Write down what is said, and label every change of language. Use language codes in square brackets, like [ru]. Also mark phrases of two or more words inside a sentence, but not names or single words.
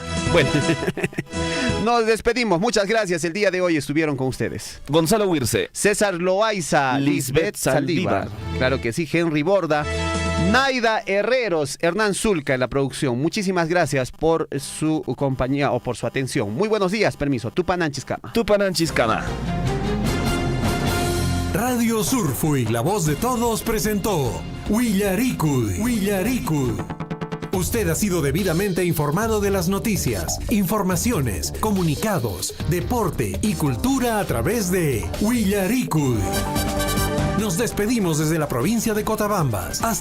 [es] Bueno, nos despedimos. Muchas gracias. El día de hoy estuvieron con ustedes Gonzalo Huirce, César Loaiza, Lisbeth Saldívar. Claro que sí, Henry Borda, Naida Herreros, Hernán Zulca en la producción. Muchísimas gracias por su compañía o por su atención. Muy buenos días, permiso. [qu] Tupananchiscama. Tupananchiscama. [es] Radio Surfuy, la voz de todos, presentó Huillaricui. Usted ha sido debidamente informado de las noticias, informaciones, comunicados, deporte y cultura a través de Willaricui. Nos despedimos desde la provincia de Cotabambas.